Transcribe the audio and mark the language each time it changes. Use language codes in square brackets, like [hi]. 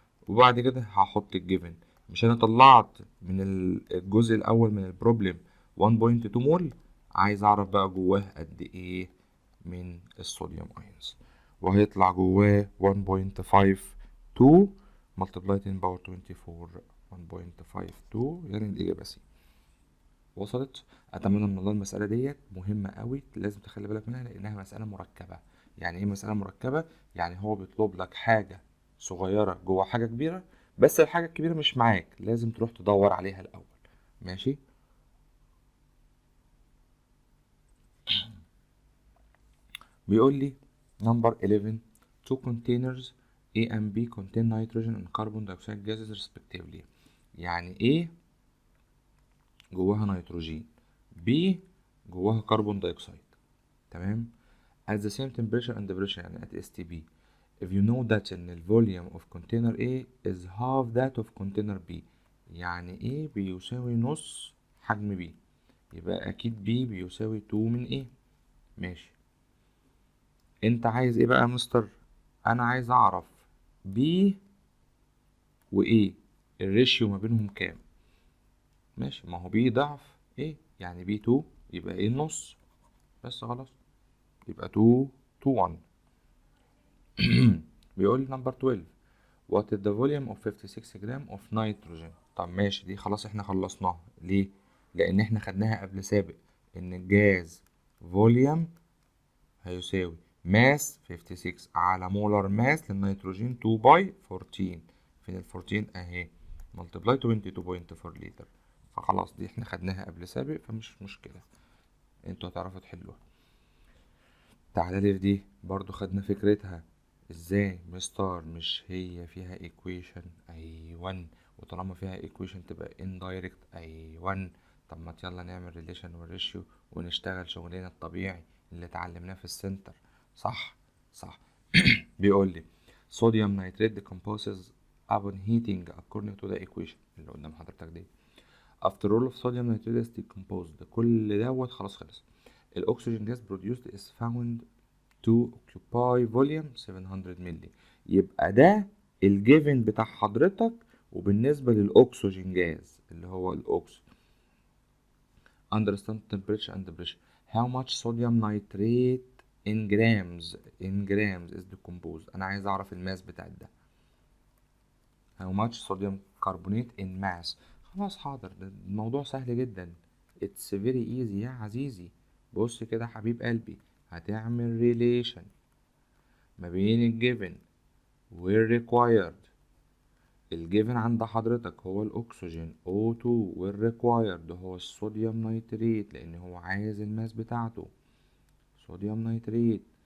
[ar] وبعد كده هحط الجيفن. مش انا طلعت من الجزء الاول من البروبلم 1.2 مول، عايز اعرف بقى جواه قد ايه من الصوديوم ايونز، وهيطلع جواه 1.52 multiply 10 باور 24 1.52، يعني الإجابة سي. وصلت؟ أتمنى من الله المسألة ديت مهمة قوي، لازم تخلي بالك منها لأنها مسألة مركبة. يعني إيه مسألة مركبة؟ يعني هو بيطلب لك حاجة صغيرة جوه حاجة كبيرة، بس الحاجة الكبيرة مش معاك، لازم تروح تدور عليها الأول. ماشي؟ بيقول لي [en] number 11 two containers A and B contain nitrogen and carbon dioxide gases respectively. [ar] يعني A جواها نيتروجين، B جواها كربون دايوكسيد. [en] تمام. at the same temperature and pressure، يعني at STP. if you know that ان ال volume of container A is half that of container B، [ar] يعني A بيساوي نص حجم B، يبقى أكيد B بيساوي 2 من A. ماشي. انت عايز ايه بقى يا مستر؟ انا عايز اعرف B و A الريشيو ما بينهم كام. ماشي، ما هو B ضعف A، يعني B 2 يبقى A النص، بس خلاص. يبقى 2 2 1. بيقول نمبر 12 [en] what is the volume of 56 gram of nitrogen. [ar] طب ماشي، دي خلاص احنا خلصناها. ليه؟ لان احنا خدناها قبل سابق ان الجاز فوليوم هيساوي ماس 56 على مولر ماس للنيتروجين 2 باي 14. فين ال 14 اهي، ملتبلاي 22.4 لتر. فخلاص دي احنا خدناها قبل سابق فمش مشكلة، انتوا هتعرفوا تحلوها. تعالى لي في دي برضو خدنا فكرتها. ازاي مستر؟ مش هي فيها equation؟ ايوان. وطالما فيها equation تبقى indirect. ايوان. طب ما يلا نعمل relation والريشيو ونشتغل شغلنا الطبيعي اللي اتعلمناه في السنتر. صح صح. [en] بيقول لي sodium nitrate decomposes upon heating according to the equation [ar] اللي قدام حضرتك دي. [en] after all of sodium nitrate is decomposed، [ar] كل دوت خلاص خلص. [en] الأكسجين gas produced is found to occupy volume 700 milli. [ar] يبقى ده الجيفن بتاع حضرتك. وبالنسبة للأكسجين جاز اللي هو الأكسجين [en] understand temperature and pressure. how much sodium nitrate in grams is decomposed. [ar] أنا عايز أعرف الماس بتاع ده. [en] how much sodium carbonate in mass. [ar] خلاص حاضر، ده الموضوع سهل جدا. [en] it's very easy [ar] يا عزيزي. بص كده حبيب قلبي، هتعمل relation ما بين الجيفن والريكوايرد. الجيفن عند حضرتك هو الأكسجين O2 والريكوايرد هو الصوديوم نيتريت، لأن هو عايز الماس بتاعته صوديوم نيتريت.